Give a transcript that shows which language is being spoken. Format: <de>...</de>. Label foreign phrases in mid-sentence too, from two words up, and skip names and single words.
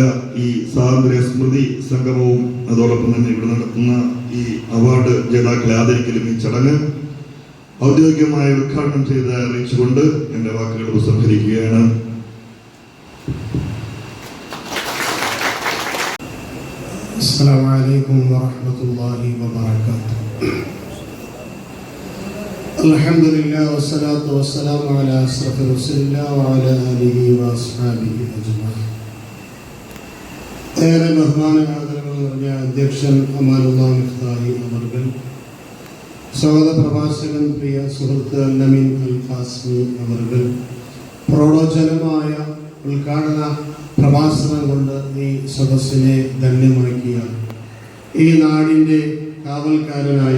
<ml>ഈ സ്വാതന്ത്ര്യ സ്മൃതി സംഗമവും അതോടൊപ്പം തന്നെ ഇവിടെ നടത്തുന്ന ഈ അവാർഡ് ജേതാക്കളെ ആദരിക്കലും ഈ ചടങ്ങ് ഔദ്യോഗികമായി ഉദ്ഘാടനം ചെയ്ത് അറിയിച്ചുകൊണ്ട് എന്റെ വാക്കുകൾ ഉപസംഹരിക്കുകയാണ്.</ml> <ar>السلام عليكم ورحمة الله وبركاته. الحمد لله والصلاة والسلام على أشرف رسول الله وعلى آله وأصحابه أجمعين.</ar> <ml>ഏറെ ബഹുമാനാദരങ്ങൾ നിറഞ്ഞ അധ്യക്ഷൻ അമാനുള്ള മിഫ്താഹി അവർകൾ, സ്വാഗത പ്രഭാഷകൻ പ്രിയ സുഹൃത്ത് നമീൻ അൽ ഫാസ്മി അവർകൾ, പ്രൗഢോജ്വലമായ ഉദ്ഘാടന പ്രഭാഷണം കൊണ്ട് ഈ സദസ്സിനെ ധന്യമാക്കിയ ഈ നാടിൻ്റെ കാവൽക്കാരനായ</ml>